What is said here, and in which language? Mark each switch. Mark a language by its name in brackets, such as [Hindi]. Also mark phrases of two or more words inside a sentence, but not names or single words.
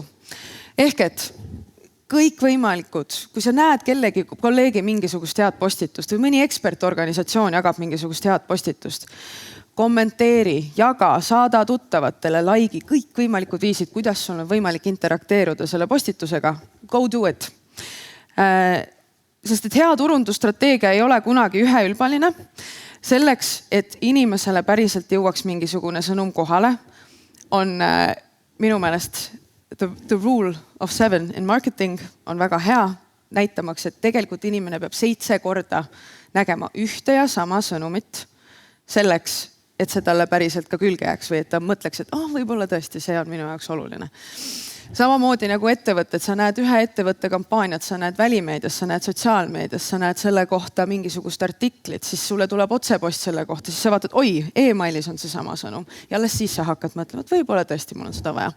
[Estonian] Ehk et kõikvõimalikud, kui sa näed kellegi kolleegi mingisugust head postitust või mõni ekspertorganisatsioon jagab mingisugust head postitust, kommenteeri, jaga, saada tuttavatele, laigi, kõikvõimalikud viisid, kuidas sul on võimalik interakteeruda selle postitusega. [English] Go do it. [Estonian] Sest et hea turundusstrateegia ei ole kunagi üheülbaline. Selleks, et inimesele päriselt jõuaks mingisugune sõnum kohale, on minu meelest [English] the rule of 7 in marketing [Estonian] on väga hea, näitamaks, et tegelikult inimene peab 7 korda nägema ühte ja sama sõnumit selleks, et see talle päriselt ka külge jääks või et ta mõtleks, et võib-olla tõesti see on minu jaoks oluline. Samamoodi nagu ettevõtted, sa näed ühe ettevõtte kampaaniat, sa näed välimeedias, sa näed sotsiaalmeedias, sa näed selle kohta mingisugust artiklit, siis sulle tuleb otsepost selle kohta, siis sa vaatad, e-mailis on see sama sõnum ja alles siis sa hakkad mõtlema, et võib-olla tõesti mul on seda vaja.